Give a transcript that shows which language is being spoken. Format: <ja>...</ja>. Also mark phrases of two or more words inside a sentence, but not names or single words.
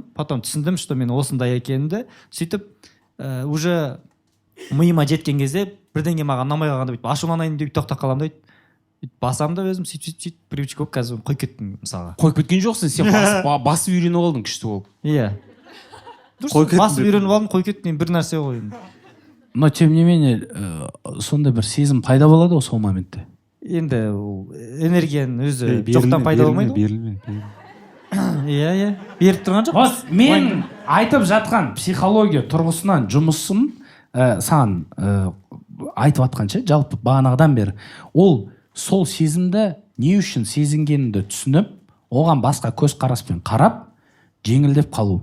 <kk>Потом түсіндім, что мен осындай екенімді. Сөйтіп уже миыма жеткен кезде бірдеңе маған ұнамай қалғанда бүйтіп ашуланайын деп тоқтап қаламын да. Басам да өзім сөйтіп привычка болып қазір қойып кеттім мысалға. қойып кеткен жоқсың, сен басып үйреніп алдың күшті болып. Иә. Басып үйреніп алдым, қойып кеттім, бір нәрсе ғой.</kk> <ru>Но тем не менее,</ru> <kk>сондай бір сезім пайда болады ғой сол моментте. Енді энергияның өзі жоқтан пайда болмайды ғой. Иә. Беріп тұрған жоқ. Мен айтып жатқан психология тұрғысынан жұмысым саған айтып жатқанша, жалпы бағанағыдан бері, ол сол сезімді не үшін сезінгеніңді түсініп, оған басқа көз қараспен қарап, жеңілдеп қалу.</kk>